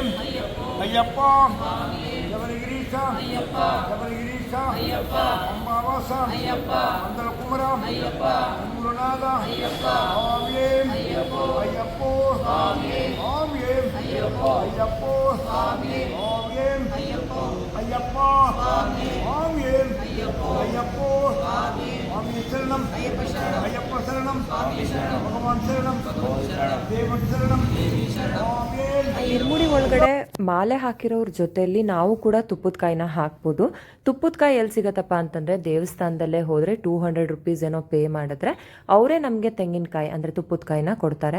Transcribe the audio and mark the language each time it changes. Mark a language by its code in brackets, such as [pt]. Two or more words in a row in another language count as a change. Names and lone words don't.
[sa] అయ్యప్ప శబరిగిరీశ శబరిగిరీశ అంబావాస మందల కుమర గురునాథ ఓం ఏం అయ్యప్ప ఓం ఏం అయ్యప్ప ఓం ఏం అయ్యప్ప ఓం ఏం అయ్యప్ప స్వామి శరణం అయ్యప్ప శరణం భగవాన్ శరణం ದೇವರ ಶರಣಂ. [kn] ಇರ್ಮುಡಿ ಒಳಗಡೆ ಮಾಲೆ ಹಾಕಿರೋರ ಜೊತೆಯಲ್ಲಿ ನಾವು ಕೂಡ ತುಪ್ಪದ ಕಾಯಿನ ಹಾಕ್ಬೋದು. ತುಪ್ಪದ ಕಾಯಿ ಎಲ್ಲಿ ಸಿಗತ್ತಪ್ಪ ಅಂತಂದ್ರೆ ದೇವಸ್ಥಾನದಲ್ಲೇ ಹೋದ್ರೆ 200 ರುಪೀಸ್ ಏನೋ ಪೇ ಮಾಡಿದ್ರೆ ಅವರೇ ನಮಗೆ ತೆಂಗಿನಕಾಯಿ ಅಂದ್ರೆ ತುಪ್ಪದ ಕಾಯಿನ ಕೊಡ್ತಾರೆ.